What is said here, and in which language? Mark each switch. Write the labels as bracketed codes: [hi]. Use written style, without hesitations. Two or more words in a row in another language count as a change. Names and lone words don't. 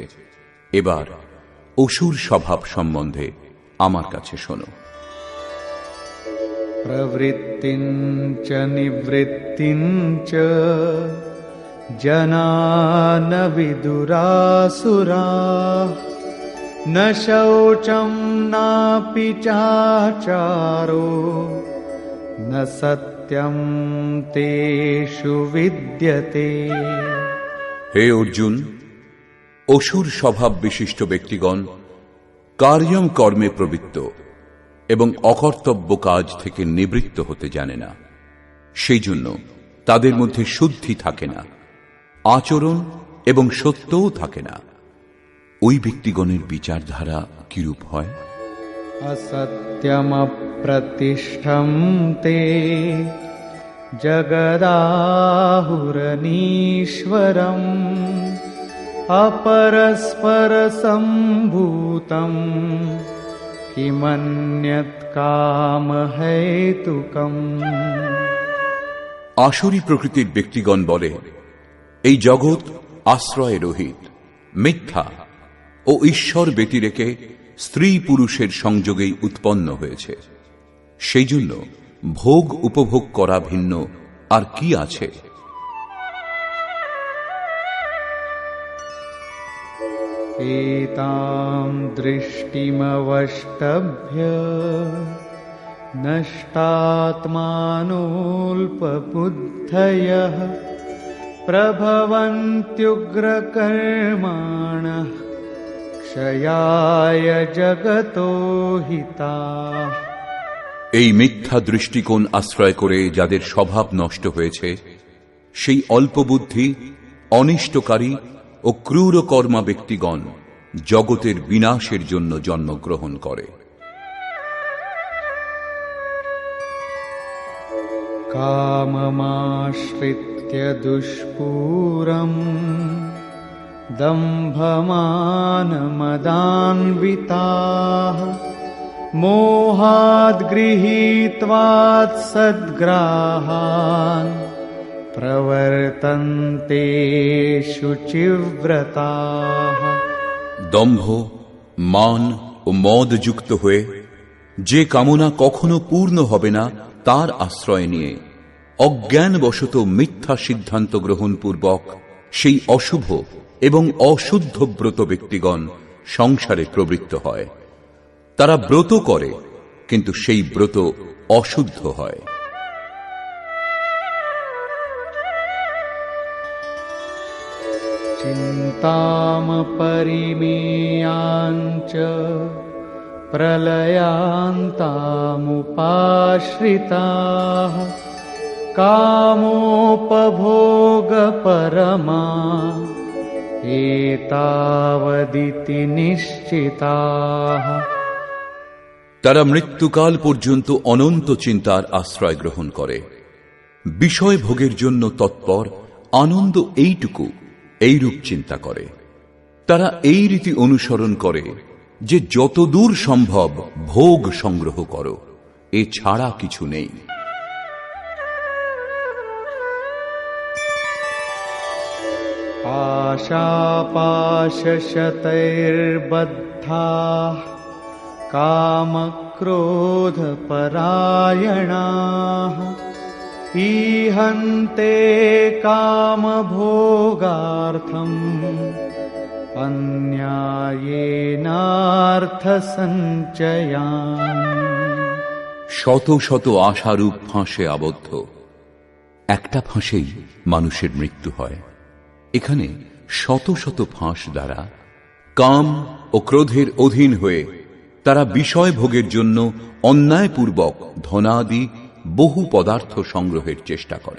[bn] এবার অসুর স্বভাব সম্বন্ধে আমার কাছে শোনো। [sa] প্রবৃত্তিঞ্চ নিবৃত্তিঞ্চ জনা ন বিদুরাসুরাঃ ন শৌচম নাপি চাচারো ন সত্যম তেষু বিদ্যতে। [bn] হে অর্জুন, অসুর স্বভাব বিশিষ্ট ব্যক্তিগণ কার্যম কর্মে প্রবৃত্ত এবং অকর্তব্য কাজ থেকে নিবৃত্ত হতে জানে না। সেই জন্য তাদের মধ্যে শুদ্ধি থাকে না, আচরণ এবং সত্যও থাকে না। ওই ব্যক্তিগণের বিচারধারা কিরূপ হয়? [sa] असत्यमप्रतिष्ठं ते जगदाहुरनीश्वरम् अपरस्परसम्भूतं किमन्यत् कामहेतुकम्। [bn] আসুরী প্রকৃতির ব্যক্তিগণ বলে, এই জগৎ আশ্রয় রহিত, মিথ্যা ও ঈশ্বর ব্যতিরেকে স্ত্রী পুরুষের সংযোগেই উৎপন্ন হয়েছে। সেই জন্য ভোগ উপভোগ করা ভিন্ন আর কি আছে? [sa] एतां दृष्टिमवष्टभ्य नष्टात्मानोऽल्पबुद्धयः प्रभवन्त्युग्रकर्माणः क्षयाय जगतो हिताः। [bn] এই মিথ্যা দৃষ্টিকোণ আশ্রয় করে যাদের স্বভাব নষ্ট হয়েছে, সেই অল্পবুদ্ধি, অনিষ্টকারী ও ক্রূর কর্মা ব্যক্তিগণ জগতের বিনাশের জন্য জন্মগ্রহণ করে। [sa] काममाश्रित्य दुष्पूरम् दम्भमानमदान्विताः मोहाद् गृहीत्वात् सद्ग्राहान् प्रवर्तन्ते शुचिव्रताः। [bn] দম্ভ, মান ও মদ যুক্ত হয়ে যে কামনা কখনো পূর্ণ হবে না তার আশ্রয় নিয়ে অজ্ঞানবশত মিথ্যা সিদ্ধান্ত গ্রহণ পূর্বক সেই অশুভ এবং অশুদ্ধ ব্রত ব্যক্তিগণ সংসারে প্রবৃত্ত হয়। তারা ব্রত করে, কিন্তু সেই ব্রত অশুদ্ধ হয়। [sa] चिन्तामपरिमेयाञ्च प्रलयान्तामुपाश्रिताः कामोपभोगपरमा एतावदिति निश्चिताः। [bn] তারা মৃত্যুকাল পর্যন্ত অনন্ত চিন্তার আশ্রয় গ্রহণ করে, বিষয় ভোগের জন্য তৎপর, আনন্দ এইটুকু এইরূপ চিন্তা করে। তারা এই রীতি অনুসরণ করে যে যতদূর সম্ভব ভোগ সংগ্রহ করো, এ ছাড়া কিছু নেই। [sa] आशापाशशतैर्बद्धाः कामक्रोधपरायणाः ईहन्ते कामभोगार्थम् अन्यायेनार्थसञ्चयान्। [bn] শত শত আশারূপ ফাঁসে আবদ্ধ, একটা ফাঁসেই মানুষের মৃত্যু হয়। এখানে শত শত ফাঁস দ্বারা কাম ও ক্রোধের অধীন হয়ে তারা বিষয় ভোগের জন্য অন্যায়পূর্বক ধনাদি বহু পদার্থ সংগ্রহের চেষ্টা করে।